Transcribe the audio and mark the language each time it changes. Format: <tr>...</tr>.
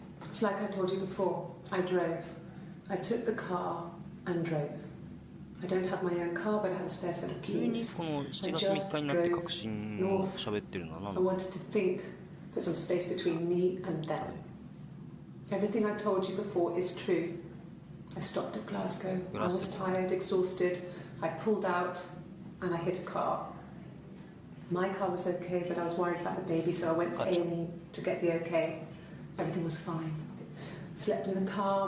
<en>It's like I told you before. I drove. I took the car and drove. I don't have my own car, but I have a spare set of</en> <ja>急に</ja> <en>keys.</en> <ja>この7月3日になって確信を喋ってるのは何</ja> <en>I</en> <ja>なの？</ja> <en>wanted to think, put some space between me and them. Everything I told you before is true. I stopped at Glasgow. I was tired, exhausted. I pulled out and I hit a car. My car was okay, but I was worried about the baby, so I went to A&E to get the okay. Everything was fine. Slept in the car.</en>